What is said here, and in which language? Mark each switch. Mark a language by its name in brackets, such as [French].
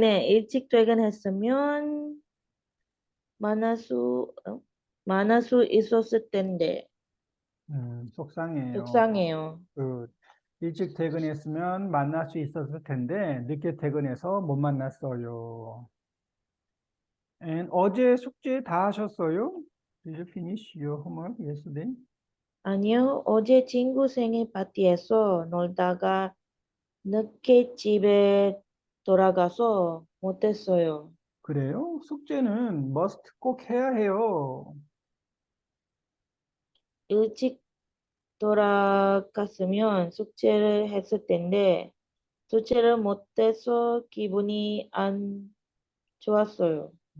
[Korean] 네, 일찍 퇴근했으면 만날 수 만날 수 있었을 텐데 속상해요. 속상해요. 그 일찍 퇴근했으면 만날 수 있었을 텐데 늦게 퇴근해서 못 만났어요. And 어제 숙제 다 하셨어요? [English] Did you finish your homework yesterday? [Korean] 아니요, 어제 친구 생일 파티에서 놀다가 늦게 집에 돌아가서 못했어요. 그래요? 숙제는 must 꼭 해야 해요. 일찍 돌아갔으면 숙제를 했을 텐데 숙제를 못해서 기분이 안 좋았어요.